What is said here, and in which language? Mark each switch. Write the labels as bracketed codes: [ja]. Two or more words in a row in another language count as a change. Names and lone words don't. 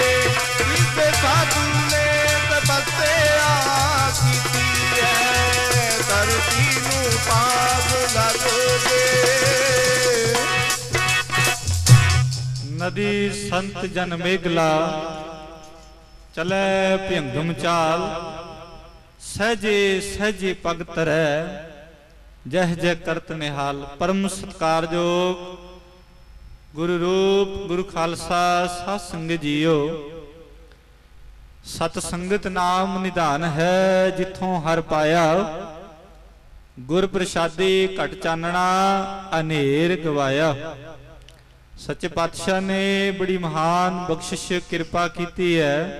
[pa] ਸਾਧੂ ਨੇ ਤਪੱਸਿਆ ਕੀਤੀ ਧਰਤੀ ਨੂੰ ਪਾਗ ਲੱਗ ਗਏ। [hi] नदी संत जन मेघला चले भयंगम चाल सहजे सहजे पग तरै जह जह करत निहाल। [pa] ਪਰਮ ਸਤਿਕਾਰਯੋਗ ਗੁਰੂ ਰੂਪ ਗੁਰੂ ਖ਼ਾਲਸਾ ਸਾਧ ਸੰਗਤ ਜੀਓ। ਸਤ ਸੰਗਤ ਨਾਮ ਨਿਧਾਨ ਹੈ ਜਿਥੋਂ ਹਰ ਪਾਇਆ। ਗੁਰ ਪ੍ਰਸਾਦੀ ਘਟ ਚਾਨਣਾ ਅਨੇਰ ਗਵਾਇਆ। ਸੱਚੇ ਪਾਤਸ਼ਾਹ ਨੇ ਬੜੀ ਮਹਾਨ ਬਖ਼ਸ਼ਿਸ਼ ਕਿਰਪਾ ਕੀ ਹੈ।